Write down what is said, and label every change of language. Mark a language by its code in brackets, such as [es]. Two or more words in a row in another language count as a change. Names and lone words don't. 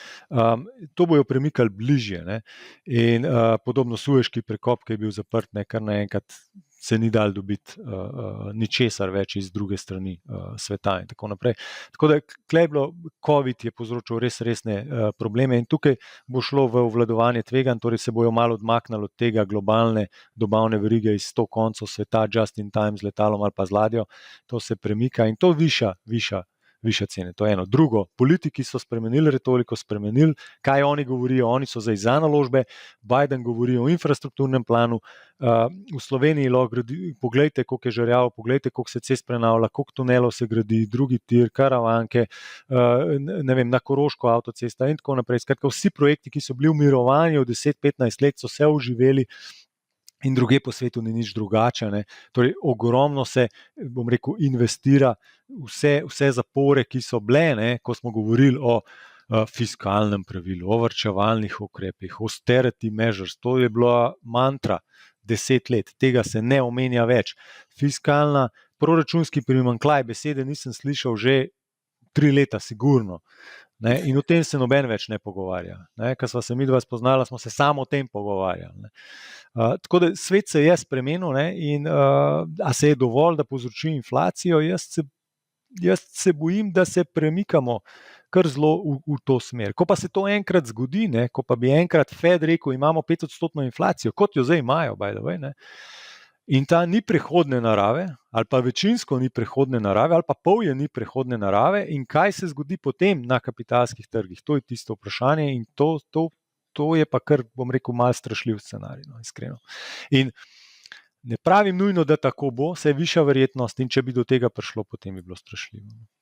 [sl] To bojo premikali bližje. In podobno Sueški prekop, ki je bil zaprt, kar naenkrat se ni dal dobiti ničesar več iz druge strani sveta in tako naprej. Tako da COVID je povzročil resne probleme in tukaj bo šlo v obvladovanje tveganj, torej se bojo malo odmaknili od tega globalne dobavne verige iz 100 koncev sveta, [en] just in time [sl] z letalom ali pa z ladjo, to se premika in to viša cene. To je eno. Drugo, politiki so spremenili retoriko, kaj oni govorijo, oni so zdaj za naložbe, Biden govori o infrastrukturnem planu, v Sloveniji poglejte, koliko je žerjav, poglejte, koliko se cest prenavlja, koliko tunelov se gradi, drugi tir, Karavanke, na Koroško avtocesta in tako naprej. Skratka, vsi projekti, ki so bili v mirovanju 10-15 let, so se oživeli in druge po svetu ni nič drugače. Torej, ogromno se, bom rekel, investira vse zapore, ki so bile, ko smo govorili o fiskalnem pravilu, o varčevalnih ukrepih, [en] austerity measures, [sl] to je bila mantra 10 let, tega se ne omenja več. Fiskalna, proračunski primanjkljaj, besede nisem slišal že 3 leta, sigurno. In o tem se noben več ne pogovarja. Ko sva se midva spoznala, smo se samo o tem pogovarjali. Tako da svet se je spremenil in a se je dovolj, da povzroči inflacijo? Jaz se bojim, da se premikamo kar zelo v to smer. Ko pa se to enkrat zgodi, ko pa bi enkrat Fed rekel, imamo 5% inflacijo, kot jo zdaj imajo, [en] by the way, [sl] in ta ni prehodne narave, ali pa večinsko ni prehodne narave, ali pa pol je ni prehodne narave, in kaj se zgodi potem na kapitalskih trgih? To je tisto vprašanje in to je pa kar, bom rekel, malo strašljiv scenarij, iskreno. In ne pravim nujno, da tako bo, se je višja verjetnost in če bi do tega prišlo, potem bi bilo strašljivo.